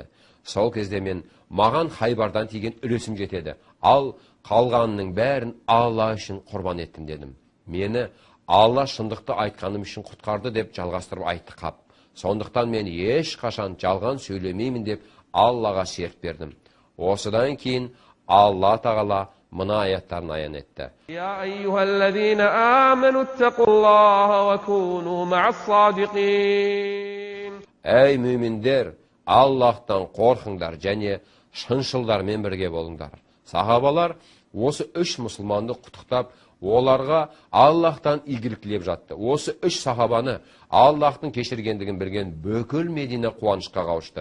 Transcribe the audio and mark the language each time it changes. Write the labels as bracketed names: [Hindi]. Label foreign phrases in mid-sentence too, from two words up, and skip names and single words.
[Kazakh] Сол кезде мен: «Маған Хайбардан тиген үлесім жетеді, ал қалғанының бәрін Алла үшін құрбан еттім» дедім. Мені Алла шындықты айтқаным үшін құтқарды деп жалғастырып айтты Қап. Сондықтан мен еш қашан жалған сөйлемеймін деп Аллаға серт бердім. Осыдан кейін Алла тағала мына аяттарын аян етті: [Arabic] يا أيها الذين آمنوا اتقوا الله وكونوا مع الصادقين. [Kazakh] Әй мүминдер, Аллахтан қорқыңдар және шыншылдармен бірге болыңдар. Сахабалар осы үш мұсылманды құттықтап, оларға Аллахтан игілік тілеп жатты. Осы үш сахабаны Аллахтың кешіргендігін білген бүкіл Медина қуанышқа қауышты.